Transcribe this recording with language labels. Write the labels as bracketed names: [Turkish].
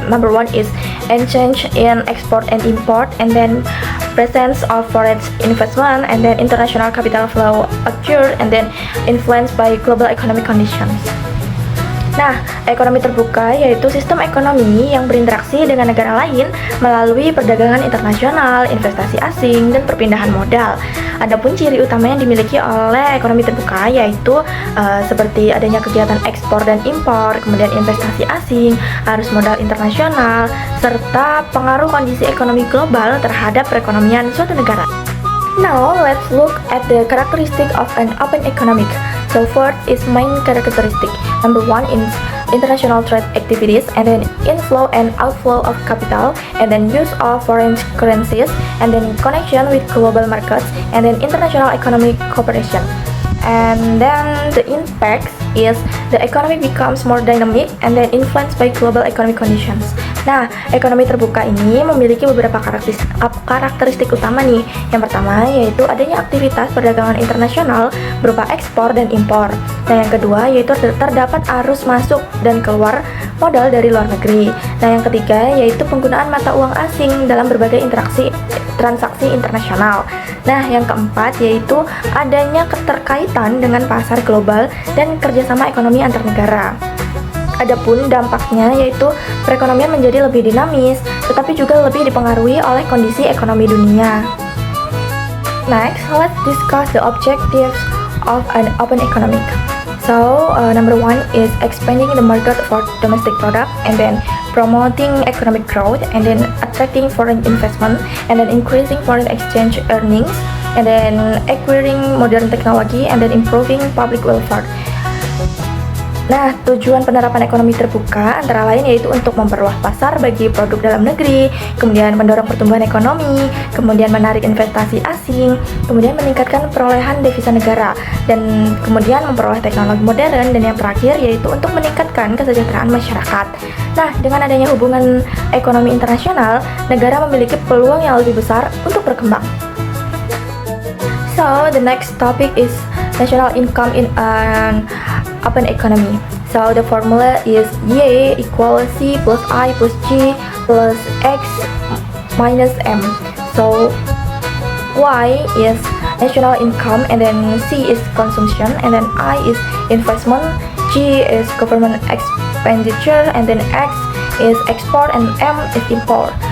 [English] Number one is exchange in export and import, and then presence of foreign investment, and then international capital flow occur, and then influenced by global economic conditions. [Indonesian] Nah, ekonomi terbuka yaitu sistem ekonomi yang berinteraksi dengan negara lain melalui perdagangan internasional, investasi asing, dan perpindahan modal. Adapun ciri utama yang dimiliki oleh ekonomi terbuka yaitu seperti adanya kegiatan ekspor dan impor, kemudian investasi asing, arus modal internasional, serta pengaruh kondisi ekonomi global terhadap perekonomian suatu negara. [English] Now, let's look at the characteristic of an open economic. So first is main characteristic. Number one is international trade activities, and then inflow and outflow of capital, and then use of foreign currencies, and then connection with global markets, and then international economic cooperation. And then the impact is the economy becomes more dynamic and then influenced by global economic conditions. [Indonesian] Nah, ekonomi terbuka ini memiliki beberapa karakteristik utama nih. Yang pertama yaitu adanya aktivitas perdagangan internasional berupa ekspor dan impor. Nah, yang kedua yaitu terdapat arus masuk dan keluar modal dari luar negeri. Nah, yang ketiga yaitu penggunaan mata uang asing dalam berbagai transaksi internasional. Nah, yang keempat yaitu adanya keterkaitan dengan pasar global dan kerjasama ekonomi antar negara. Adapun dampaknya yaitu perekonomian menjadi lebih dinamis, tetapi juga lebih dipengaruhi oleh kondisi ekonomi dunia. [English] Next, let's discuss the objectives of an open economic. So, number one is expanding the market for domestic product, and then promoting economic growth, and then attracting foreign investment, and then increasing foreign exchange earnings, and then acquiring modern technology, and then improving public welfare. [Indonesian] Nah, tujuan penerapan ekonomi terbuka antara lain yaitu untuk memperluas pasar bagi produk dalam negeri, kemudian mendorong pertumbuhan ekonomi, kemudian menarik investasi asing, kemudian meningkatkan perolehan devisa negara, dan kemudian memperoleh teknologi modern, dan yang terakhir yaitu untuk meningkatkan kesejahteraan masyarakat. Nah, dengan adanya hubungan ekonomi internasional, negara memiliki peluang yang lebih besar untuk berkembang. [English] So, the next topic is national income in an open economy. So the formula is Y equals C plus I plus G plus X minus M. So Y is national income, and then C is consumption, and then I is investment, G is government expenditure, and then X is export, and M is import.